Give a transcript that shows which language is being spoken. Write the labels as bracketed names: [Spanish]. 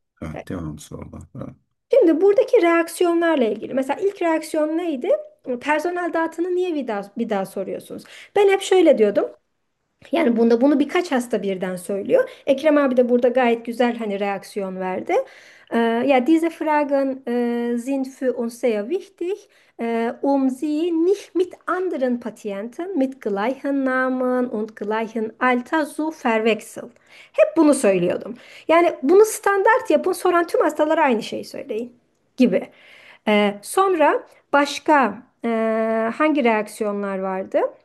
[Turkish] Devam. Evet, devam sonra. Evet. Şimdi buradaki reaksiyonlarla ilgili. Mesela ilk reaksiyon neydi? Personel datanı niye bir daha soruyorsunuz? Ben hep şöyle diyordum. Yani bunu birkaç hasta birden söylüyor. Ekrem abi de burada gayet güzel hani reaksiyon verdi. [German] Ja, diese Fragen sind für uns sehr wichtig, um sie nicht mit anderen Patienten mit gleichen Namen und gleichen Alter zu verwechseln. [Turkish] Hep bunu söylüyordum. Yani bunu standart yapın, soran tüm hastalara aynı şeyi söyleyin gibi. Sonra başka hangi reaksiyonlar vardı?